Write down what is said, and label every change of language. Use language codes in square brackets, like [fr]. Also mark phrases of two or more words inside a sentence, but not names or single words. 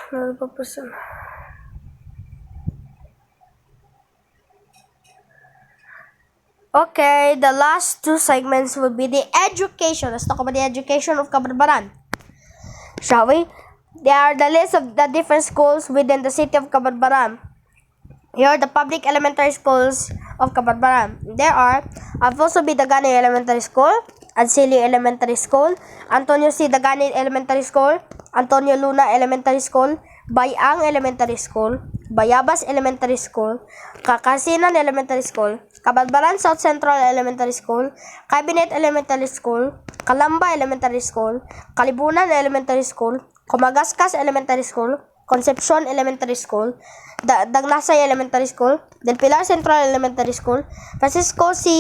[en] Okay, the last 2 segments will be the education. Let's talk about the education of Cabadbaran, shall we? There are the list of the different schools within the city of Cabadbaran. Here are the public elementary schools of Cabadbaran. There are Alfonso B. Dagani Elementary School, Ancilio Elementary School, Antonio C. Dagani Elementary School, Antonio Luna Elementary School, Bayang Elementary School, Bayabas Elementary School, Kakasinan Elementary School, Cabadbaran South Central Elementary School, Cabinet Elementary School, Calamba Elementary School, Kalibunan Elementary School, Comagascas Elementary School, Concepcion Elementary School, Dagnasay Elementary School, Del Pilar Central Elementary School, Francisco C.